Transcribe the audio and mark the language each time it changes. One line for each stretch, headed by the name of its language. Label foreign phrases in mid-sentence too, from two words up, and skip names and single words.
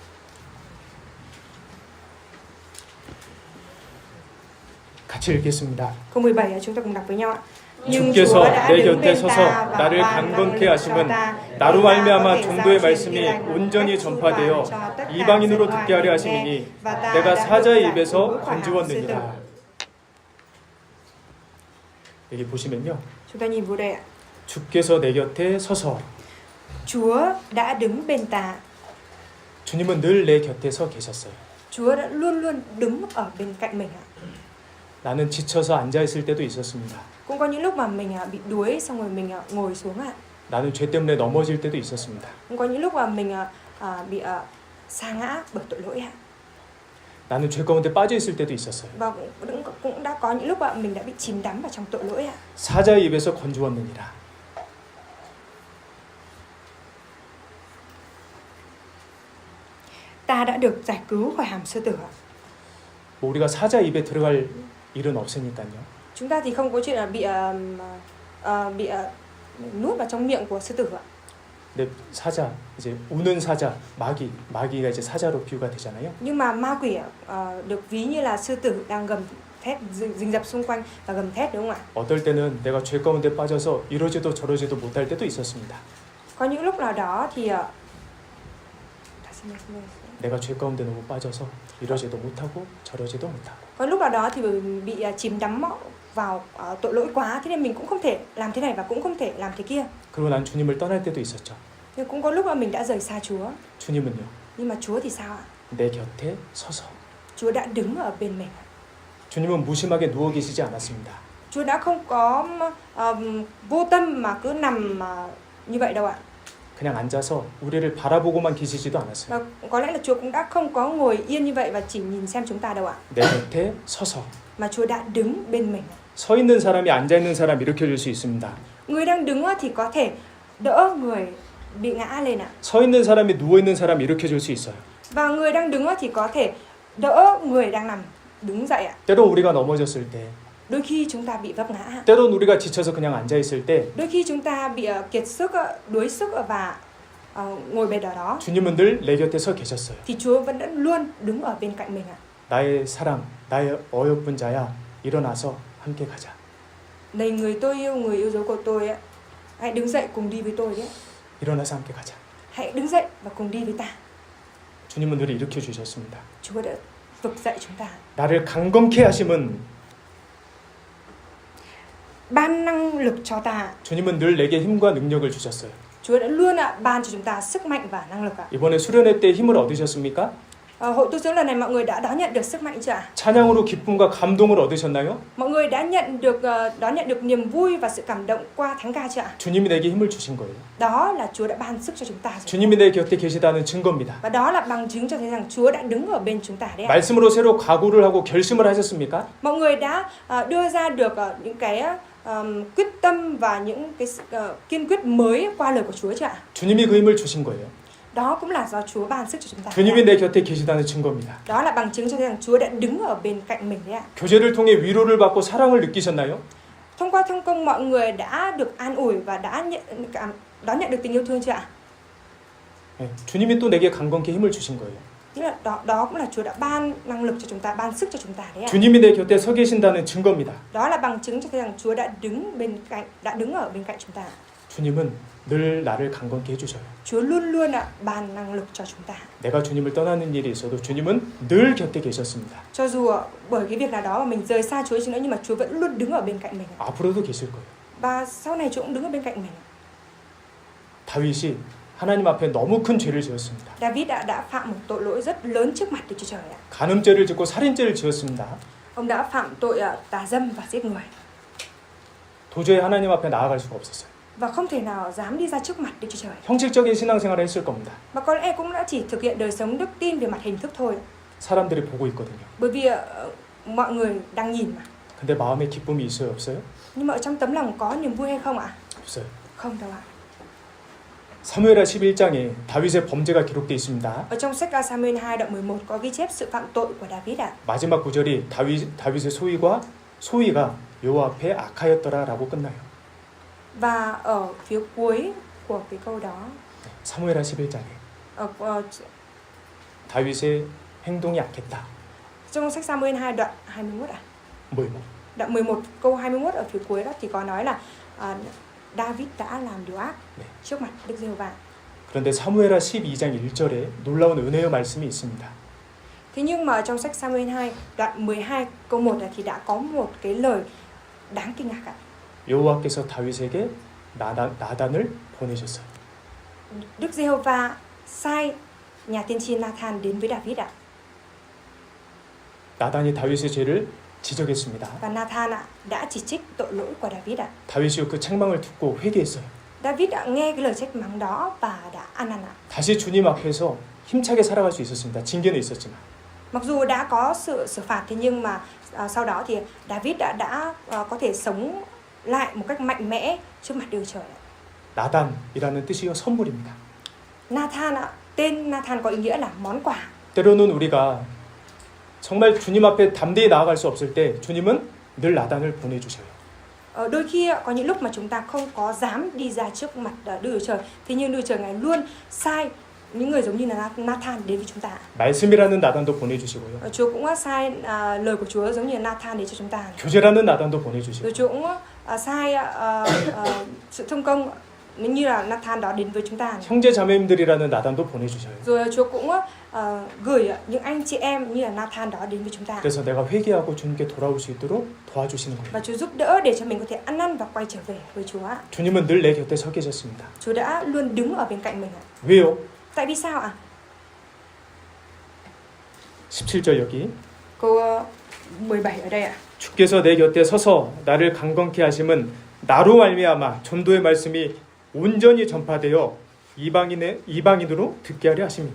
Korean: 같이 읽겠습니다.
Vietnamese: Câu 17 chúng ta cùng đọc với nhau ạ. Nhưng
Korean: 주께서
Vietnamese: Chúa đã
Korean: 내
Vietnamese: đứng
Korean: 곁에
Vietnamese: bên
Korean: 서서
Vietnamese: ta và
Korean: 나를
Vietnamese: ban năng
Korean: 강건케
Vietnamese: lực
Korean: 하심은
Vietnamese: cho ta,
Korean: 나로
Vietnamese: để ta
Korean: 말미암아
Vietnamese: có thể
Korean: 전도의
Vietnamese: giao truyền
Korean: 말씀이
Vietnamese: tin lành một
Korean: 온전히
Vietnamese: cách chu toàn
Korean: 전파되어
Vietnamese: cho tất cả
Korean: 이방인으로
Vietnamese: dân
Korean: 듣게
Vietnamese: ngoại
Korean: 하려
Vietnamese: nghe,
Korean: 하심이니
Vietnamese: và ta
Korean: 내가
Vietnamese: đã được
Korean: 사자의
Vietnamese: giải
Korean: 입에서
Vietnamese: cứu khỏi hàm sư tử.
Korean: 건지웠느니라. 여기 보시면요.
Vietnamese: Chúng ta nhìn vô đây ạ.
Korean: 주께서 내 곁에 서서
Vietnamese: Chúa đã đứng bên ta.
Korean: 주님은 늘 내 곁에 서 계셨어요.
Vietnamese: Chúa đã luôn luôn đứng ở bên cạnh mình ạ.
Korean: 나는 지쳐서 앉아 있을 때도 있었습니다.
Vietnamese: Cũng có những lúc mà mình bị đuối xong rồi mình ngồi xuống ạ.
Korean: 나는 죄 때문에 넘어질 때도 있었습니다.
Vietnamese: Cũng có những lúc mà mình bị sa ngã bởi tội lỗi ạ.
Korean: 나는 죄 가운데 빠져 있을 때도 있었어요.
Vietnamese: Và cũng đã có những lúc mà mình đã bị chìm đắm vào trong tội lỗi ạ.
Korean: 사자의 입에서 건지웠느니라.
Vietnamese: Ta đã được giải cứu khỏi hàm sư tử ạ.
Korean: 뭐 우리가 사자 입에 들어갈 일은 없으니까요.
Vietnamese: Chúng ta thì không có chuyện là bị nuốt vào trong miệng của sư tử ạ.
Korean: 근데 사자 이제 우는 사자 마귀가 이제 사자로 비유가 되잖아요.
Vietnamese: Nhưng mà ma quỷ được ví như là sư tử đang gầm thét rình rập xung quanh và gầm thét, đúng không ạ?
Korean: 어떨 때는 내가 죄 가운데 빠져서 이러지도 저러지도 못할 때도 있었습니다.
Vietnamese: Có những lúc nào đó thì
Korean: 내가 죄 가운데 너무 빠져서 이러지도 못하고 저러지도 못하고.
Vietnamese: có lúc nào đó thì bị chìm đắm vào tội lỗi quá, thế nên mình cũng không thể làm thế này và cũng không thể làm thế kia.
Korean: 그리고 난 주님을 떠날 때도 있었죠.
Vietnamese: Nhưng cũng có lúc mà mình đã rời xa Chúa.
Korean: 주님은요.
Vietnamese: Nhưng mà Chúa thì sao ạ?
Korean: 내 곁에 서서.
Vietnamese: Chúa đã đứng ở bên mình.
Korean: 주님은 무심하게 누워 계시지 않았습니다.
Vietnamese: Chúa đã không có vô tâm mà cứ nằm như vậy đâu ạ.
Korean: 그냥 앉아서 우리를 바라보고만 계시지도 않았어요.
Vietnamese: Và có lẽ là Chúa cũng đã không có ngồi yên như vậy và chỉ nhìn xem chúng ta đâu ạ.
Korean: 내 곁에 서서.
Vietnamese: Mà Chúa đã đứng bên mình.
Korean: 서 있는 사람이 앉아 있는 사람 일으켜 줄 수 있습니다.
Vietnamese: Người đang đứng thì có thể đỡ người bị ngã lên ạ.
Korean: 서 있는 사람이 누워 있는 사람 일으켜 줄 수 있어요.
Vietnamese: Và người đang đứng á thì có thể đỡ người đang nằm đứng dậy ạ.
Korean: 때론 우리가 넘어졌을 때,
Vietnamese: Đôi khi chúng ta bị vấp ngã ạ.
Korean: 때론 우리가 지쳐서 그냥 앉아 있을 때
Vietnamese: Đôi khi chúng ta bị kiệt sức, đuối sức và ngồi bệt ở đó
Korean: 주님은 늘 내 곁에 서 계셨어요.
Vietnamese: thì Chúa vẫn đã luôn đứng ở bên cạnh mình ạ.
Korean: 나의 사랑, 나의 어여쁜 자야, 일어나서 함께 가자.
Vietnamese: Này người yêu dấu của tôi ạ, hãy đứng dậy cùng đi với tôi đấy.
Korean: 일어나서 함께 가자.
Vietnamese: Hãy đứng dậy và cùng đi với ta.
Korean: 주님은 늘 일으켜 주셨습니다.
Vietnamese: Chúa đã vực dậy chúng ta.
Korean: 나를 강건케 하심은
Vietnamese: Ban năng lực cho ta.
Korean: 주님은 늘 내게 힘과 능력을 주셨어요.
Vietnamese: Chúa đã luôn ban cho chúng ta sức mạnh và năng lực ạ.
Korean: 이번에 수련회 때 힘을 얻으셨습니까?
Vietnamese: Hội tu dưỡng lần này mọi người đã đón nhận được sức mạnh chưa ạ?
Korean: 찬양으로 기쁨과 감동을 얻으셨나요?
Vietnamese: Mọi người đã đón nhận được niềm vui và sự cảm động qua thánh ca chưa ạ?
Korean: 주님이 내게 힘을 주신 거예요.
Vietnamese: Đó là Chúa đã ban sức cho chúng ta rồi.
Korean: 주님이 내 곁에 계시다는 증거입니다.
Vietnamese: Và đó là bằng chứng cho thấy rằng Chúa đã đứng ở bên chúng ta đấy ạ.
Korean: 말씀으로 새로 각오를 하고 결심을 하셨습니까?
Vietnamese: Mọi người đã đưa ra được những cái quyết tâm và những cái kiên quyết mới qua lời của Chúa chưa ạ?
Korean: 주님이 그 힘을 주신 거예요.
Vietnamese: Đó cũng là do Chúa ban sức cho chúng ta.
Korean: 주님이 내 곁에 계시다는 증거입니다.
Vietnamese: Đó là bằng chứng cho thấy rằng Chúa đã đứng ở bên cạnh mình đấy ạ.
Korean: 교제를 통해 위로를 받고 사랑을 느끼셨나요?
Vietnamese: Thông qua thông công mọi người đã được an ủi và đã đón nhận được tình yêu thương chưa ạ?
Korean: 네, 주님이 또 내게 강건케 힘을 주신 거예요.
Vietnamese: Tức là đó cũng là Chúa đã ban năng lực cho chúng ta, ban sức cho chúng ta đấy ạ.
Korean: 주님이 내 곁에 서 계신다는 증거입니다.
Vietnamese: Đó là bằng chứng cho thấy rằng Chúa đã đứng ở bên cạnh chúng ta.
Korean: 주님은 늘 나를 강건케 해주셔요.
Vietnamese: Chúa luôn luôn ban năng lực cho chúng ta.
Korean: 내가 주님을 떠나는 일이 있어도 주님은 늘 곁에 계셨습니다.
Vietnamese: Cho dù bởi cái việc nào đó mà mình rời xa Chúa chứ nữa, nhưng mà Chúa vẫn luôn đứng ở bên cạnh mình.
Korean: 앞으로도 계실 거예요.
Vietnamese: Và sau này Chúa cũng đứng ở bên cạnh mình.
Korean: 다윗이 하나님 앞에 너무 큰 죄를 지었습니다.
Vietnamese: David đã phạm một tội lỗi rất lớn trước mặt Đức Chúa Trời ạ.
Korean: 간음죄를 짓고 살인죄를 지었습니다.
Vietnamese: Ông đã phạm tội tà dâm và giết người.
Korean: 도저히 하나님 앞에 나아갈 수가 없었어요.
Vietnamese: Và không thể nào dám đi ra trước mặt Đức Chúa Trời.
Korean: 형식적인 신앙생활을 했을 겁니다.
Vietnamese: Và có lẽ cũng đã chỉ thực hiện đời sống đức tin về mặt hình thức thôi.
Korean: 사람들이 보고 있거든요.
Vietnamese: Bởi vì mọi người đang nhìn mà.
Korean: 근데 마음에 기쁨이 있어요, 없어요?
Vietnamese: Nhưng mà ở trong tấm lòng có niềm vui hay không ạ?
Korean: 없어요.
Vietnamese: Không đâu ạ.
Korean: 사무엘하 11장에 다윗의 범죄가 기록되어 있습니다.
Vietnamese: Ở trong sách Samuel 2 đoạn 11 có ghi chép sự phạm tội của David ạ.
Korean: 마지막 구절이 다윗의 소위가 여호와 앞에 악하였더라라고 끝나요.
Vietnamese: Và ở phía cuối của cái câu đó,
Korean: 사무엘하 11장에 다윗의 행동이 악했다.
Vietnamese: trong sách Samuel 2 đoạn 21 ạ.
Korean: 뭐요?
Vietnamese: Đoạn 11 câu 21 ở phía cuối đó thì có nói là David đã làm điều ác trước mặt Đức Giê-hô-va.
Korean: 그런데 사무엘하 12장 1절에 놀라운 은혜의 말씀이 있습니다.
Vietnamese: Thế nhưng mà trong sách Samuel 2 đoạn 12 câu 1 này thì đã có một cái lời đáng kinh ngạc ạ.
Korean: 여호와께서 다윗에게 나단을 보내셨어요.
Vietnamese: Đức Giê-hô-va sai nhà tiên tri Nathan đến với David ạ.
Korean: 나단이 다윗의 죄를 지적했습니다.
Vietnamese: Và Nathan đã chỉ trích tội lỗi của David ạ.
Korean: 다윗이 그 책망을 듣고 회개했어요.
Vietnamese: David đã nghe cái lời trách mắng đó và đã ăn năn ạ.
Korean: 다시 주님 앞에서 힘차게 살아갈 수 있었습니다. 징계는 있었지만.
Vietnamese: Mặc dù đã có sự xử phạt thế nhưng mà sau đó thì David đã có thể sống lại một cách mạnh mẽ trước mặt Đức Trời.
Korean: 나단이라는 뜻이요 선물입니다.
Vietnamese: Nathan ạ, tên Nathan có ý nghĩa là món quà.
Korean: 때로는 우리가 정말 주님 앞에 담대히 나아갈 수 없을 때 주님은 늘 나단을 보내주셔요.
Vietnamese: Đôi khi có những lúc mà chúng ta không có dám đi ra trước mặt Đức Trời, thế nhưng Đức Trời Ngài luôn sai những người giống như là Nathan đến với chúng ta.
Korean: 말씀이라는 나단도 보내주시고요.
Vietnamese: Chúa cũng sai lời của Chúa giống như Nathan đến cho chúng ta.
Korean: 교제라는 나단도 보내주시고.
Vietnamese: Rồi Chúa cũng sai sự thông công như là Nathan đó đến với chúng ta.
Korean: 형제 자매님들이라는 나단도 보내주셔요.
Vietnamese: Rồi Chúa cũng gửi những anh chị em như là Nathan đó đến với chúng ta.
Korean: 그래서 내가 회개하고 주님께 돌아올 수 있도록 도와주시는 거예요.
Vietnamese: Và Chúa giúp đỡ để cho mình có thể ăn năn và quay trở về với Chúa.
Korean: 주님은 늘 내 곁에 서 계셨습니다.
Vietnamese: Chúa đã luôn đứng ở bên cạnh mình ạ.
Korean: 왜요?
Vietnamese: Tại vì sao ạ?
Korean: 17절 여기.
Vietnamese: Câu 17 ở đây ạ.
Korean: 주께서 내 곁에 서서 나를 강건케 하심은 나로 말미암아 전도의 말씀이 온전히 전파되어 이방인으로 듣게 하려 하심이니.